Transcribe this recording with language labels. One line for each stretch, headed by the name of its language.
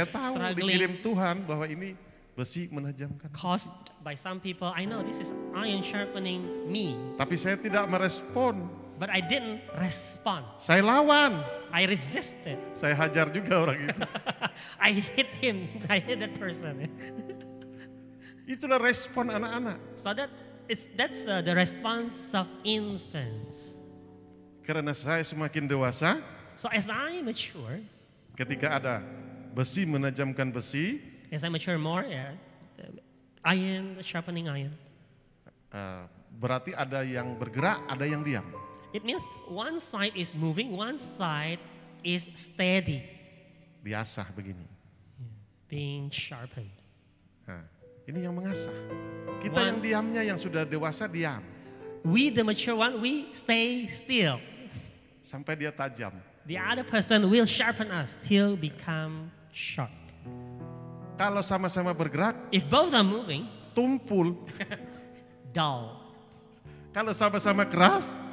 Indonesian: saya tahu dikirim Tuhan bahwa ini besi menajamkan.
English: Caused by some people, I know this is iron sharpening me.
Indonesian: Tapi saya tidak merespon.
English: But I didn't respond.
Indonesian: Saya lawan.
English: I resisted.
Indonesian: Saya hajar juga orang itu.
English: I hit him. I hit that person.
Indonesian: Itulah respon anak-anak.
English: So that's the response of infants.
Indonesian: Karena saya semakin dewasa.
English: So as I mature.
Indonesian: Ketika ada besi menajamkan besi.
English: As I mature more, iron sharpening iron.
Indonesian: Berarti ada yang bergerak, ada yang diam.
English: It means one side is moving, one side is steady.
Indonesian: Diasah begini.
English: Being sharpened.
Indonesian: Nah, ini yang mengasah. Kita yang diamnya, yang sudah dewasa diam.
English: We the mature one, we stay still.
Indonesian: Sampai dia tajam.
English: The other person will sharpen us till become sharp.
Indonesian: Kalau sama-sama bergerak,
English: if both are moving,
Indonesian: tumpul.
English: Dull.
Indonesian: Kalau sama-sama keras,